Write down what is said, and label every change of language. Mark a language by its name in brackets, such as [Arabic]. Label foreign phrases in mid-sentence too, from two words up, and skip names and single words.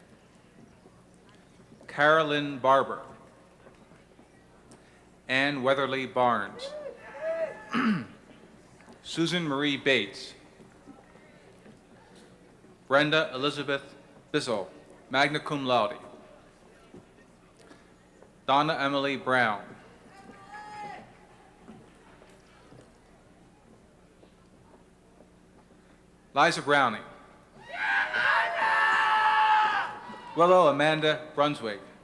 [English] Carolyn Barber. Ann Weatherly Barnes. Susan Marie Bates. Brenda Elizabeth Bissell, [Latin] magna cum laude. [English] Donna Emily Brown. Liza Browning. Willow Amanda Brunswick.